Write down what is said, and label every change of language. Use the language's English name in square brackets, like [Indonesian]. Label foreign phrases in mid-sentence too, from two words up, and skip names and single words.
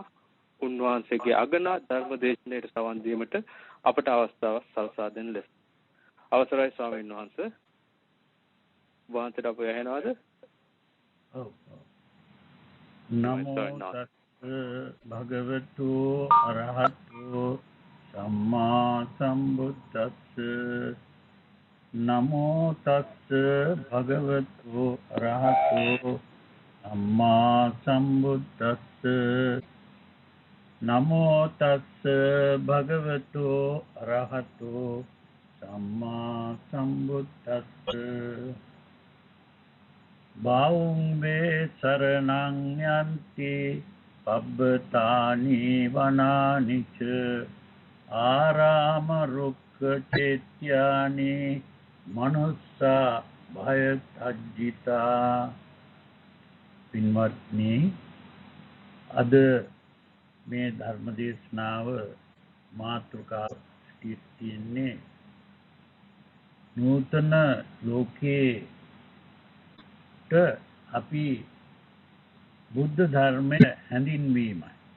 [Sinhala] උන්වහන්සේගේ අගනා ධර්ම දේශනාවට සවන් දීමට අපට අවස්ථාවක් සලසා දෙන ලෙස. අවසරයි ස්වාමීන් වහන්සේ. වහන්සේට අප ඇහෙනවද? [Pali] ඔව්. නමෝ තස් භගවතු අරහතු සම්මා සම්බුද්දස්ස. නමෝ තස් භගවතු අරහතු සම්මා සම්බුද්දස්ස. නමෝ තස් භගවතු අරහතු සම්මා සම්බුද්දස්ස. බාහුං වේ සරණං යන්ති පබ්බතානි වනානිච ආරාම රුක්ඛ චේත්‍යානි මනුස්සා භය තජ්ජිතා. [Sinhala] පින්වත්නි, අද මේ ධර්ම දේශනාව මාතෘකාව තියෙන්නේ නූතන ලෝකේට අපි බුද්ධ ධර්මය හැඳින්වීමයි.